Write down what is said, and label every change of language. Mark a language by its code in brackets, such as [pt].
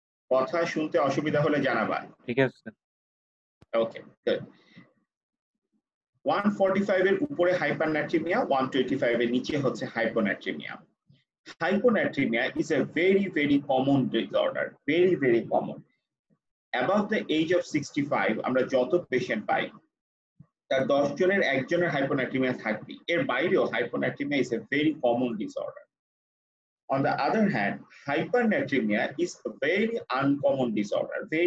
[bn] কথা শুনতে অসুবিধা হলে জানাবা, ঠিক আছে। ওকে, গুড। 145 এর উপরে হাইপারনাট্রিমিয়া, 125 এর নিচে হচ্ছে হাইপোনাট্রিমিয়া। [en] Hyponatremia is a very common disorder, very common. Above the age of 65 [bn] আমরা যত পেশেন্ট পাই তার 10 জনের একজনের হাইপোনাট্রিমিয়া থাকবে। এর বাইরেও [en] Hyponatremia is a very common disorder. On the other hand, hypernatremia is a very uncommon disorder.